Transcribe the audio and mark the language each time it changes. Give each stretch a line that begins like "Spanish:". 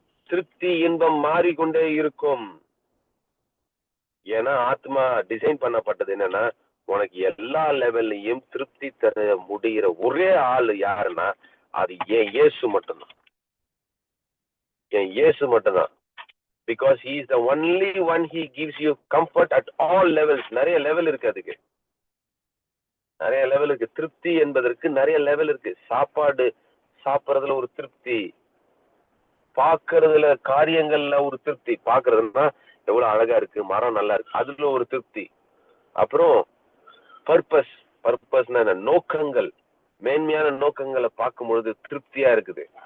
Tamil: திருப்தி இன்பம் மாறிக்கொண்டே இருக்கும். ஏன்னா ஆத்மா டிசைன் பண்ணப்பட்டது என்னன்னா, உனக்கு எல்லா லெவல்லையும் திருப்தி தர முடிகிற ஒரே ஆள் யாருன்னா அது ஏன் இயேசு மட்டும்தான். என் இயேசு மட்டும்தான்.
English: Because he is the only one he gives you comfort at all levels.
Tamil: நிறைய லெவல் இருக்கு. அதுக்கு நிறைய லெவல் இருக்கு. திருப்தி என்பதற்கு நிறைய லெவல் இருக்கு. சாப்பாடு சாப்பிட்றதுல ஒரு திருப்தி, பார்க்கறதுல காரியங்கள்ல ஒரு திருப்தி. பார்க்கறதுன்னா எவ்வளவு அழகா இருக்கு, மரம் நல்லா இருக்கு, அதுல ஒரு திருப்தி. அப்புறம் பர்பஸ்னா நோக்கங்கள், மேன்மையான நோக்கங்களை பார்க்கும் பொழுது திருப்தியா இருக்குது.